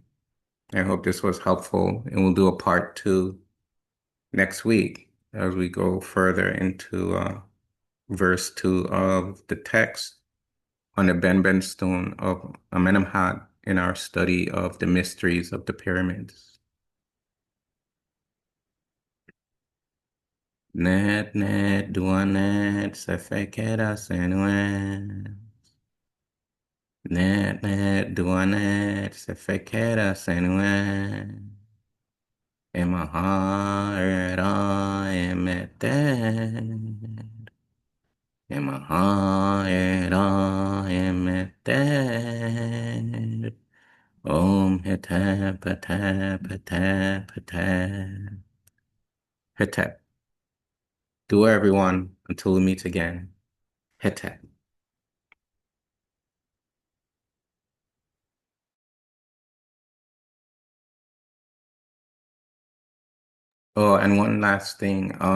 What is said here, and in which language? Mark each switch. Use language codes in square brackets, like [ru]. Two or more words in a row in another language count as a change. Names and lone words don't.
[en] I hope this was helpful, and we'll do a part 2 next week as we go further into verse 2 of the text on the Ben stone of Amenemhat in our study of the mysteries of the pyramids. [egy] Net net dua net sefekera senuen. Net net dua net sefekera senuen. Emahara emeter. Emahara emeter. Om hetep hetep hetep hetep. Hetep. [en] Do everyone until we meet again. Hetep. Oh, and one last thing.